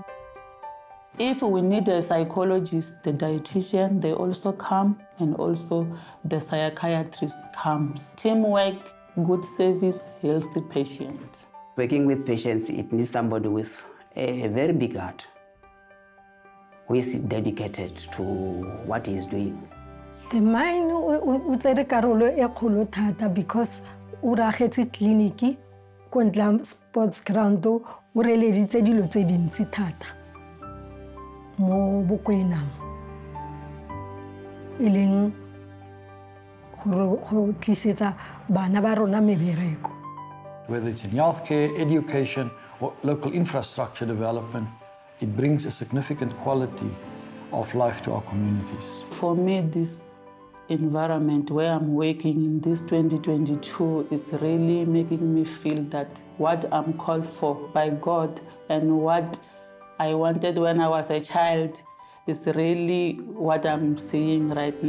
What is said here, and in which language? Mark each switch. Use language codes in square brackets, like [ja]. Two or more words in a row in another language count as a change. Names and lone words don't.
[en] If we need a psychologist, the dietitian, they also come, and also the psychiatrist comes. Teamwork, good service, healthy patient. Working with patients, it needs somebody with a very big heart. who is dedicated to what he's doing. The mine [tn] o tsere karolo e kgolo thata because o ragetse tleliniki ko ntla [en] sports ground [tn] o releditse dilo tse dintsi thata mo Bokwenang e leng go tlisetsa bana ba rona mebereko. [en] Whether it's in healthcare, education, or local infrastructure development, it brings a significant quality of life to our communities. For me, this environment where I'm working in this 2022 is really making me feel that what I'm called for by God and what I wanted when I was a child is really what I'm seeing right now.